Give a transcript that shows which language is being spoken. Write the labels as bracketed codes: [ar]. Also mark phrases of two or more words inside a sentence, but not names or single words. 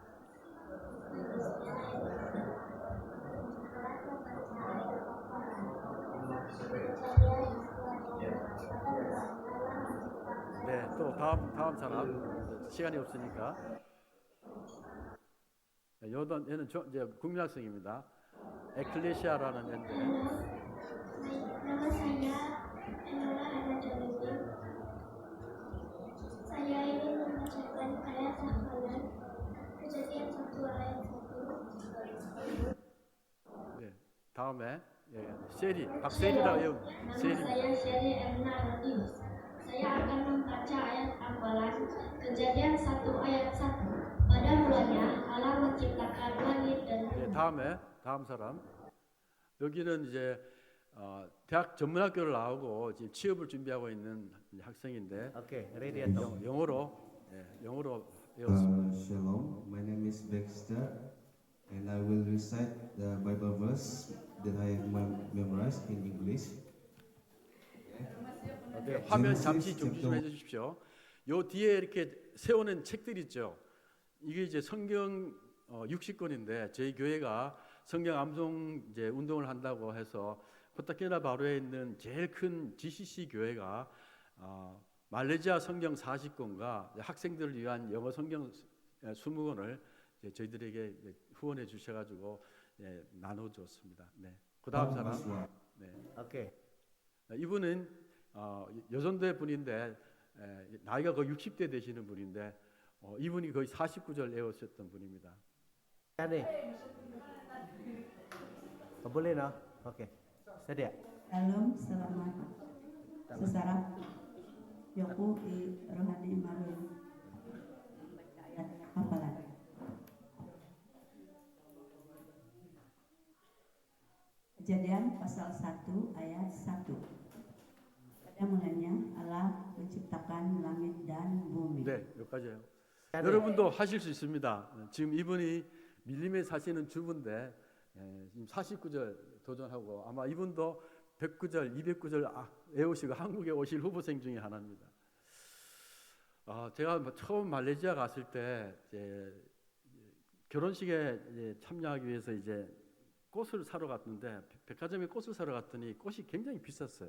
[ko] 네, 또 다음 사람 시간이 없으니까. 얘는 이제 국민학생입니다. 에클레시아라는 애인데. [ms] Nama saya Enola Hana Jolini. Saya ingin membacakan ayat hafalan Kejadian 1 ayat 1. [ko] 네, 다음에 세리, 박세리라고 해요. [ms] Nama saya Seri Erna Radius. Saya akan membaca ayat hafalan Kejadian 1 ayat 1. Pada mulanya Allah menciptakan langit dan bumi. [ko] 네, 다음 사람. 여기는 이제 대학 전문학교를 나오고 지금 취업을 준비하고 있는 학생인데, [en] Okay, ready at all. [ko] 영어로 배웠습니다. [en] Shalom, my name is Baxter, and I will recite the Bible verse that I have memorized in English. [ko] 네, 화면 잠시 좀 해주십시오. 요 뒤에 이렇게 세우는 책들 있죠. 이게 이제 성경 60권인데 저희 교회가 성경 암송 이제 운동을 한다고 해서 코타키나바루에 있는 제일 큰 GCC 교회가 말레이시아 성경 40권과 학생들을 위한 영어 성경 20권을 저희들에게 후원해 주셔가지고 나눠줬습니다. 네. 그다음 사람. 네. Okay. 이분은 여전대 분인데 나이가 거의 60대 되시는 분인데 이분이 거의 49절 외우셨던 분입니다. [ms] Ready? Boleh no? Okay. Sedia. Shalom, selamat sesara. Yoku di Rohani Marun. Ayat hafalan. Kejadian pasal 1 ayat 1. Pada mulanya Allah menciptakan langit dan bumi. [ko] 네, 여기까지요. 여러분도 하실 수 있습니다. 지금 이분이 밀림에 사시는 주부인데 지금 49절 도전하고 아마 이분도 109절, 209절 외우시고 한국에 오실 후보생 중에 하나입니다. 제가 처음 말레이시아 갔을 때 결혼식에 참여하기 위해서 이제 꽃을 사러 갔는데 백화점에 꽃을 사러 갔더니 꽃이 굉장히 비쌌어요.